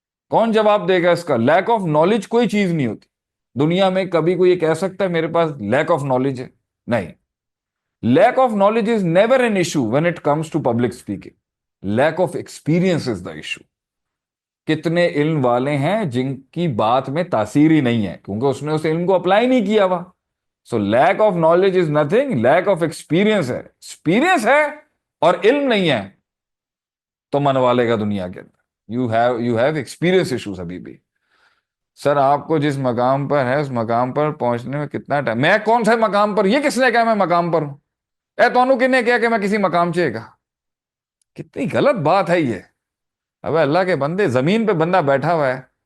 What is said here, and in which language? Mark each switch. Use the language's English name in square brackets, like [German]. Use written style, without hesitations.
[Urdu] کون جواب دے گا اس کا؟ [English] lack of knowledge [Urdu] کوئی چیز نہیں ہوتی. دنیا میں کبھی کوئی یہ کہہ سکتا ہے میرے پاس [English] lack of knowledge [Urdu] ہے؟ نہیں. [English] Lack of knowledge is never an issue when it comes to public speaking. Lack of experience is the issue. [Urdu] کتنے علم والے ہیں جن کی بات میں تاثیر ہی نہیں ہے کیونکہ اس نے اس علم کو اپلائی نہیں کیا ہوا. [English] so lack of knowledge is nothing, lack of experience [Urdu] ہے. ایکسپیرئنس ہے اور علم نہیں ہے تو منوا لے گا دنیا کے اندر. [English] you have experience issues [Urdu] ابھی بھی. سر، آپ کو جس مقام پر ہے اس مقام پر پہنچنے میں کتنا ٹائم؟ میں کون سے مقام پر؟ یہ کس نے کہا میں مقام پر ہوں؟ تونوں کن نے کہا کہ میں کسی مقام چاہے گا؟ کتنی غلط بات ہے یہ. اب اللہ کے بندے، زمین پہ بندہ بیٹھا ہوا ہے،